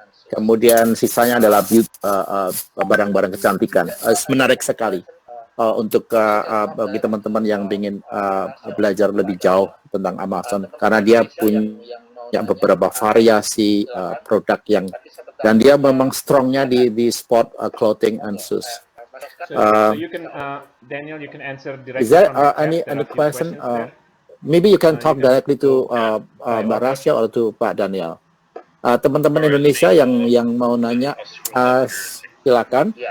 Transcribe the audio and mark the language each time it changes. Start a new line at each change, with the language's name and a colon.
Indonesian: Kemudian sisanya adalah barang-barang kecantikan. Menarik sekali untuk bagi teman-teman yang ingin belajar lebih jauh tentang Amazon, karena dia punya beberapa variasi produk yang, dan dia memang strongnya di
English: sport clothing and shoes. So you can, Daniel, you can answer directly. Is there any question? Maybe you can talk directly to Mbak Rasya or to Pak Daniel.
Indonesian: Teman-teman Indonesia yang mau nanya, silakan.